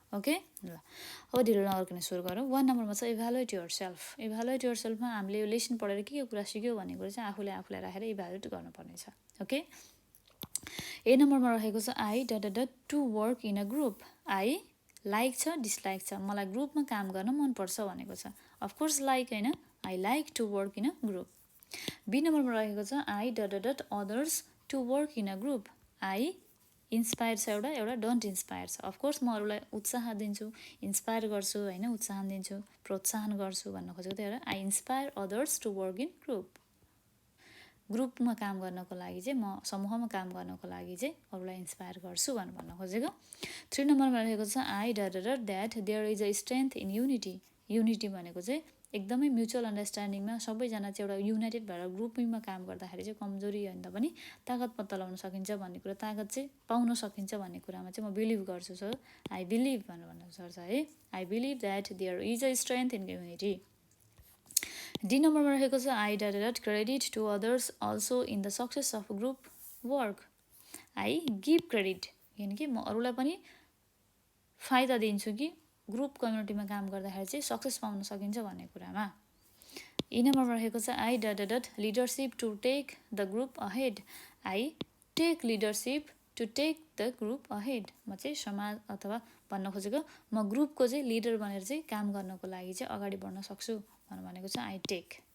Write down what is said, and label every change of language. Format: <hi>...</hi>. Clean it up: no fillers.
<ne>Okay, ल अब ढिलो नगर्कन सुरु गरौँ। 1 नम्बरमा छ evaluate your self. Evaluate your सेल्फमा हामीले यो लेसन पढेर के कुरा सिक्यो भन्ने कुरा चाहिँ आफूलाई राखेर इभ्यालुएट गर्नुपर्नेछ।</ne> <en>okay,</en> <ne>ए नम्बरमा रहेको छ</ne> <en>I dot to work in a group. I like</en> <ne>छ, डिसलाइक छ, मलाई ग्रुपमा काम गर्न मनपर्छ भनेको छ।</ne> <en>Of course like होइन, I like to work in a group.</en> <ne>Be नम्बरमा रहेको छ</ne> <en>I dot others to work in a group. I inspire</en> <ne>छ, एउटा डोन्ट इन्सपायर छ। अफकोर्स म अरूलाई उत्साह दिन्छु, इन्सपायर गर्छु होइन, उत्साहन दिन्छु, प्रोत्साहन गर्छु भन्न खोजेको थियो।</ne> <en>एउटा I inspire others to work in group.</en> <ne>ग्रुपमा काम गर्नको लागि चाहिँ म समूहमा काम गर्नको लागि चाहिँ अरूलाई इन्सपायर गर्छु भन्न खोजेको। 3 नम्बरमा रहेको छ</ne> <en>I dot that there is a strength in unity.</en> <ne>Unity भनेको चाहिँ एकदमै म्युचुअल अन्डरस्ट्यान्डिङमा सबैजना चाहिँ एउटा युनाइटेड भएर ग्रुपिङमा काम गर्दाखेरि चाहिँ कमजोरी होइन पनि तागत पत्ता लगाउन सकिन्छ भन्ने कुरा, तागत चाहिँ पाउन सकिन्छ भन्ने कुरामा चाहिँ म बिलिभ गर्छु।</ne> <en>so I believe</en> <ne>भन्नु सक्छ है,</ne> <en>I believe that there is a strength in unity.</en> <ne>D नम्बरमा रहेको छ</ne> <en>I dot credit to others also in the success of group work. I give credit,</en> <ne>किनकि म अरूलाई पनि फाइदा दिन्छु कि ग्रुप कम्युनिटीमा काम गर्दाखेरि चाहिँ सक्सेस पाउन सकिन्छ भन्ने कुरामा। ई नम्बरमा रहेको छ</ne> <en>I dot leadership to take the group ahead. I take leadership to take the group ahead.</en> <ne>म चाहिँ समाज अथवा भन्न खोजेको म ग्रुपको चाहिँ लिडर बनेर चाहिँ काम गर्नको लागि चाहिँ अगाडि बढ्न सक्छु भनेको छ</ne> <en>I take.</en>